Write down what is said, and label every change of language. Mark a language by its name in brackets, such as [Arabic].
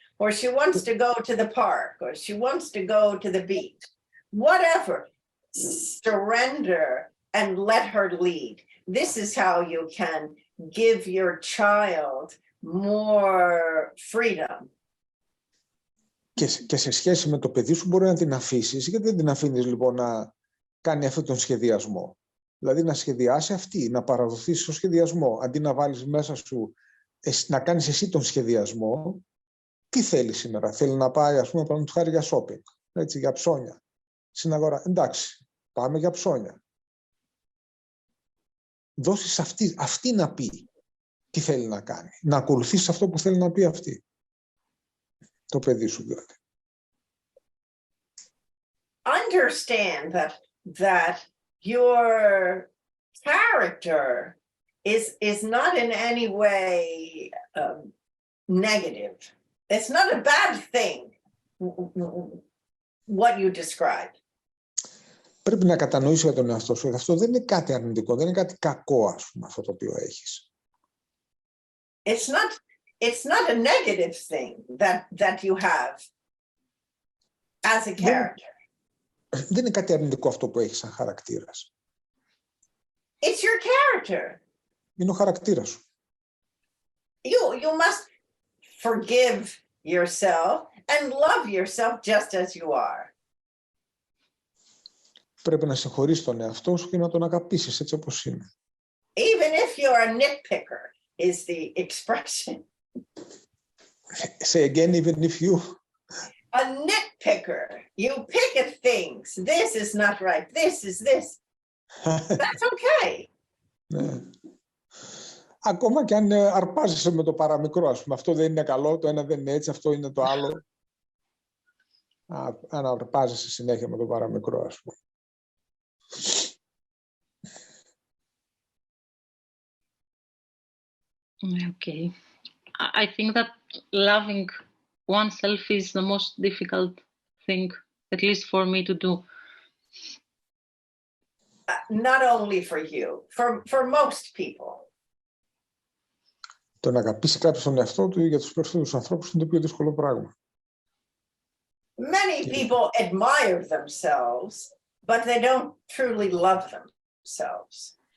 [English] Or she wants to go to the park, or she wants to go to the beach. Whatever, surrender and let her lead. This is how you can give your child more freedom. [Greek] Και σε σχέση με το παιδί σου μπορεί να την αφήσεις, γιατί δεν την αφήνεις λοιπόν να κάνει αυτόν τον σχεδιασμό. Δηλαδή να σχεδιάσει αυτή, να παραδοθεί στο σχεδιασμό, αντί να βάλεις μέσα σου, να κάνεις εσύ τον σχεδιασμό. Τι θέλει σήμερα, θέλει να πάει ας πούμε πάνω του χάρη για shopping, έτσι, για ψώνια. Στην αγορά, εντάξει, πάμε για ψώνια. Δώσεις αυτή να πει τι θέλει να κάνει, να ακολουθήσει αυτό που θέλει να πει αυτή. Το παιδί σου δηλαδή. [English] Understand that your character is not in any way negative. It's not a bad thing, what you described. [Greek] Πρέπει να κατανοήσεις για τον εαυτό σου. Αυτό δεν είναι κάτι αρνητικό, δεν είναι κάτι κακό, ας πούμε, αυτό το οποίο έχεις. [English] It's not a negative thing that you have as a character. [Greek] Δεν είναι κάτι αρνητικό αυτό που έχεις σαν χαρακτήρας. [English] It's your character. [Greek] Είναι ο χαρακτήρας σου. [English] You must forgive yourself and love yourself just as you are. [Greek] Πρέπει να συγχωρείς τον εαυτό σου και να τον αγαπήσεις έτσι όπως είναι. [English] Even if you're a nitpicker is the expression. Say again, even if you... A nitpicker, you pick at things. This is not right. This is this. That's okay. [Greek] Ναι. Ακόμα και αν αρπάζεσαι με το παραμικρό, ας πούμε, αυτό δεν είναι καλό, το ένα δεν είναι έτσι, αυτό είναι το άλλο. Αν αρπάζεσαι συνέχεια με το παραμικρό, ας πούμε. [English] Okay. I think that loving oneself is the most difficult thing, at least for me to do. Not only for you, for most people. [Greek] Το να αγαπήσει κάποιος τον εαυτό του για τους περισσότερους ανθρώπους είναι το πιο δύσκολο πράγμα. [English] Many people admire themselves, but they don't truly love themselves.